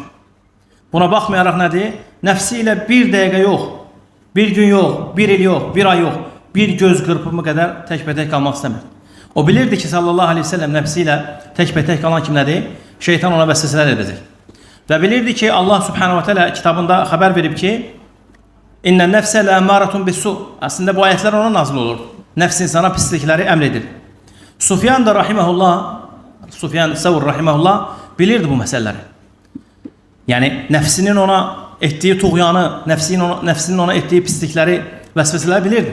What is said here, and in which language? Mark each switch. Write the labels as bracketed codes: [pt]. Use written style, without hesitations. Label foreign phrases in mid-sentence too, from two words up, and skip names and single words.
[az] Buna baxmayaraq nədir? Nəfsi ilə bir dəqiqə yox, bir gün yox, bir il yox, bir ay yox, bir göz qırpımı qədər təkbətək qalmaq istəmir. O bilirdi ki [ar] صلى الله عليه وسلم [az] nəfsi ilə təkbətək qalan kimlədir? Şeytan ona vəsvəsələr edəcək. Və bilirdi ki Allah [ar] سبحانه وتعالى [az] kitabında xəbər verib ki [ar] إن النفس لأمارة بالسوء. [az] Əslində bu ayətlər ona nazil olur. Nəfs insana pislikləri əmr edir. Sufyan da rahimehullah, Sufyan Səvr rahimehullah bilirdi bu məsələləri. Yəni nəfsinin ona etdiyi tuğyanı, nəfsinin ona etdiyi pislikləri, vəsvəsələri bilirdi.